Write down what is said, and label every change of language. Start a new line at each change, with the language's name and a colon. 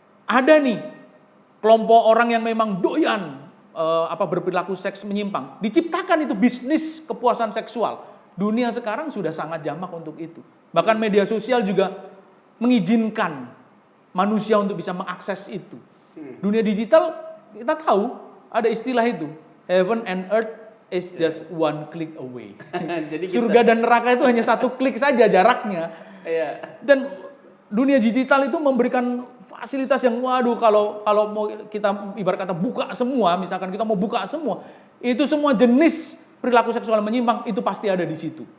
Indonesian: Ada nih kelompok orang yang memang doyan berperilaku seks menyimpang. Diciptakan itu bisnis kepuasan seksual. Dunia sekarang sudah sangat jamak untuk itu. Bahkan media sosial juga mengizinkan manusia untuk bisa mengakses itu. Dunia digital kita tahu ada istilah itu.
English: Heaven and earth is just one click away.
Indonesian: Jadi surga dan neraka itu hanya satu klik saja jaraknya. Iya. Dan dunia digital itu memberikan fasilitas yang kalau mau kita ibarat kata buka semua, misalkan kita mau buka semua, itu semua jenis perilaku seksual menyimpang itu pasti ada di situ.